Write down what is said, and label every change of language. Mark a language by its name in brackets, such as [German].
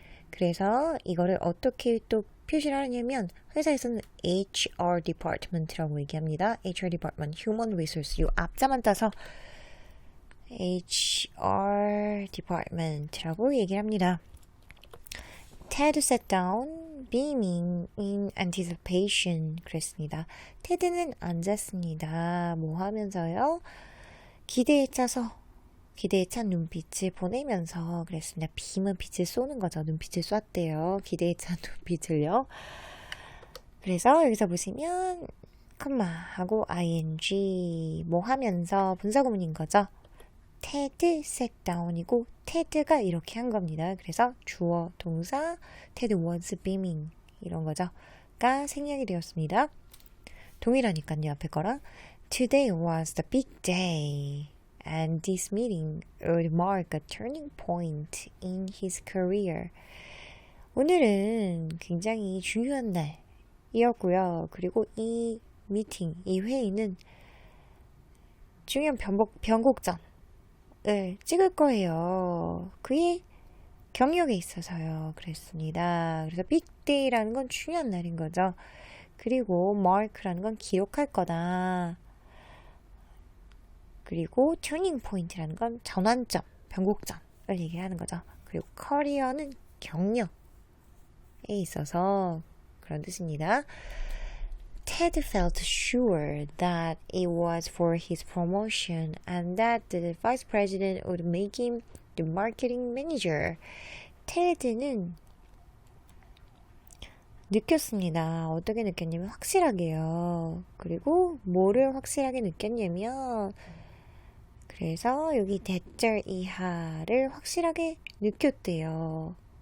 [Korean] 그래서 이거를 어떻게 또 표시를 하냐면 회사에서는 HR Department라고 얘기합니다. HR Department, Human Resource 요 앞자만 따서 HR Department라고 얘기를 합니다. [English] Ted sat down, beaming in anticipation. [Korean] 그랬습니다. 테드는 앉았습니다. 뭐 하면서요? 기대에 찬 눈빛을 보내면서 그랬습니다. 빔은 빛을 쏘는 거죠. 눈빛을 쐈대요. 기대에 찬 눈빛을요. 그래서 여기서 보시면 하고 ing 뭐 하면서 분사구문인 거죠. 테드 [English] sat down [Korean] 이고 테드가 이렇게 한 겁니다. 그래서 주어, 동사, 테드 [English] was beaming [Korean] 이런 거죠.가 생략이 되었습니다. 동일하니까요. 앞에 거랑 [English] Today was the big day and this meeting would mark a turning point in his career. [Korean] 오늘은 굉장히 중요한 날이었고요. 그리고 이 미팅, 이 회의는 중요한 변곡점 찍을 거예요. 그의 경력에 있어서요. 그랬습니다. 그래서 빅데이라는 건 중요한 날인 거죠. 그리고 mark라는 건 기록할 거다. 그리고 turning point라는 건 전환점, 변곡점을 얘기하는 거죠. 그리고 커리어는 경력에 있어서 그런 뜻입니다. [English] Ted felt sure that it was for his promotion and that the vice president would make him the marketing manager. [Korean] 테드는 느꼈습니다. 어떻게 느꼈냐면 확실하게요. 그리고 뭐를 확실하게 느꼈냐면 그래서 여기 대절 이하를 확실하게 느꼈대요.